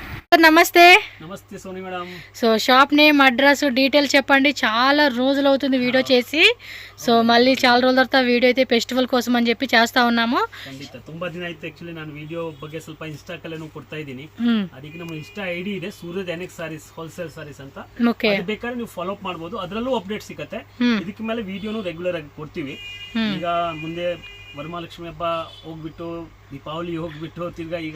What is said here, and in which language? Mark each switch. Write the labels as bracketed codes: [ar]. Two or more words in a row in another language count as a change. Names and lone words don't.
[te] నమస్తే. నమస్తే సోని మేడం. [en] so shop name, address, detail [te] చెప్పండి. చాలా రోజులు అవుతుంది వీడియో చేసి. ಸೊ మళ్ళీ చాలా రోజుల తర్వాత వీడియೋ అయితే ಫೆಸ್ಟಿವಲ್ కోసం అని చెప్పి చేಸ್ತಾ ఉన్నాము. [kn] ಖಂಡಿತ ತುಂಬಾ ದಿನ ಆಯ್ತು. ಆಕ್ಚುಲಿ ನಾನು ವಿಡಿಯೋ ಬಗ್ಗೆ ಸ್ವಲ್ಪ ಇನ್ಸ್ಟಾಕಲ್ಲೂ ಕೊಡ್ತಾ ಇದ್ದೀನಿ. ಅದಕ್ಕೆ ನಮ್ಮ [en] Insta ID [kn] ಇದೆ ಸೂರಜ್ ಎನೆಕ್ಸ್ ಸಾರೀಸ್ ಹೋಲ್ಸೇಲ್ ಸಾರೀಸ್ ಅಂತ. ಅದು ಬೇಕಾದ್ರೆ ನೀವು [en] follow up [kn] ಮಾಡಬಹುದು. ಅದರಲ್ಲೂ ಅಪ್ಡೇಟ್ ಸಿಗುತ್ತೆ. ಇದಕ್ಕೆ ಮೇಲೆ ವಿಡಿಯೋನು ರೆಗ್ಯುಲರ್ ಆಗಿ ಕೊಡ್ತೀವಿ. ಈಗ ಮುಂದೆ ವರಮಹಾಲಕ್ಷ್ಮಿ ಹಬ್ಬ ಹೋಗ್ಬಿಟ್ಟು ದೀಪಾವಳಿ ಹೋಗ್ಬಿಟ್ಟು ತಿರ್ಗಾ ಈಗ